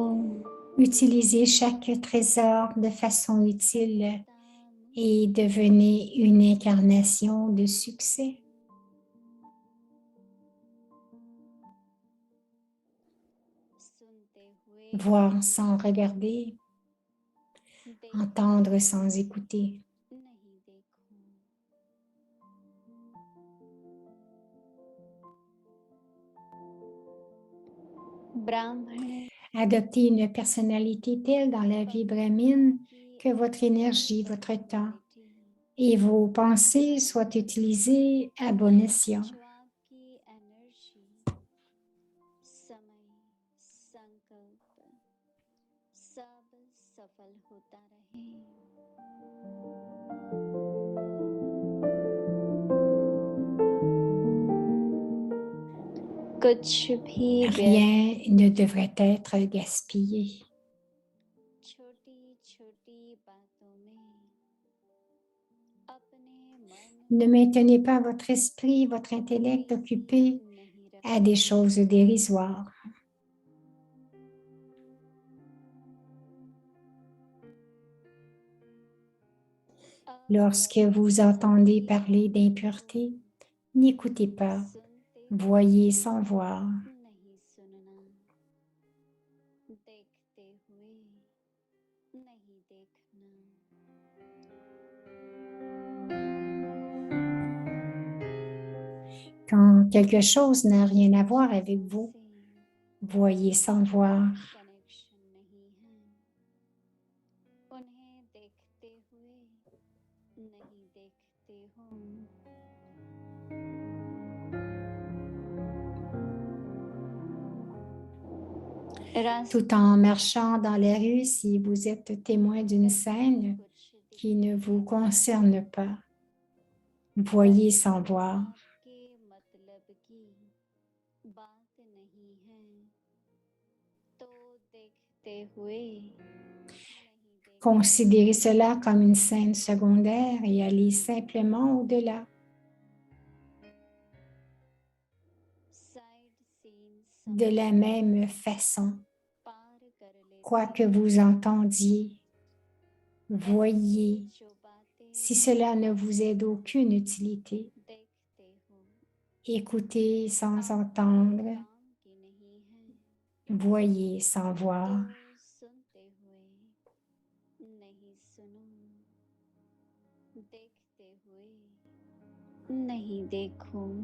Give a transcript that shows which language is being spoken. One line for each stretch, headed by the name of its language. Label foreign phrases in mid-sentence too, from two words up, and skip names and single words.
French: Utilisez chaque trésor de façon utile et devenez une incarnation de succès.
Hindi: सुनते हुए
French: Voir sans regarder, entendre sans écouter.
Hindi: नहीं देखूं ब्राह्मण
French: Adoptez une personnalité telle dans la vie brahmine que votre énergie, votre temps et vos pensées soient utilisées à bon escient.
Hindi: जो आपकी एनर्जी समय संकल्प सब सफल होता रहे कुछ भी व्यर्थ
French: Rien ne devrait être gaspillé.
Hindi: छोटी छोटी बातों में अपने मन
French: Ne maintenez pas votre esprit, votre intellect occupé
Hindi: नहीं
French: à des choses dérisoires. Lorsque vous entendez parler d'impureté, n'écoutez pas,
Hindi: सुनते
French: voyez sans voir.
Hindi: नहीं सुनना देखते हुए नहीं देखना
French: Quand quelque chose n'a rien à voir avec vous,
Hindi: से
French: voyez sans voir.
Hindi: कनेक्शन नहीं है उन्हें देखते हुए नहीं देखते हो रास्ते
French: Tout en marchant dans la rue, si vous êtes témoin d'une scène
Hindi: कुछ
French: qui ne vous concerne pas, voyez sans voir.
Hindi: के मतलब की बात नहीं है तो देखते हुए नहीं देख
French: Considérez cela comme une scène secondaire et allez simplement au-delà.
English: side scene
French: De la même façon,
Hindi: पार कर लेते
French: quoi que vous entendiez, voyez.
Hindi: जो बातें
French: Si cela ne vous est d'aucune utilité,
Hindi: देखते हो
French: écoutez sans entendre,
Hindi: काम की नहीं है
French: voyez sans voir.
Hindi: तो सुनते हुए नहीं सुनो देखते हुए नहीं देखो